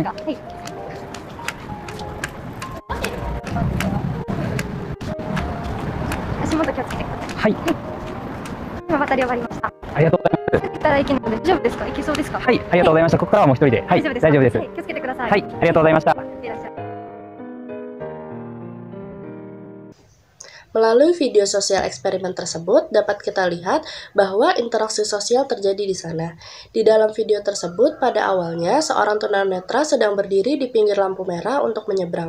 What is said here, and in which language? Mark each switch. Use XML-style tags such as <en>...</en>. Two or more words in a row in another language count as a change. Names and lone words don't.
<ja>大丈夫ですか？はい。足元気をつけてください。はい。今渡り終わりました。ありがとうございます。行ったら駅なので大丈夫ですか？行けそうですか？はい。ありがとうございました。ここからはもう一人で。はい。大丈夫です。はい、気をつけてください。はい。ありがとうございました。いってらっしゃい。</ja> <id>Melalui video sosial eksperimen tersebut, dapat kita lihat bahwa interaksi sosial terjadi di sana. Di dalam video tersebut, pada awalnya, seorang tunanetra sedang berdiri di pinggir lampu merah untuk menyeberang.</id>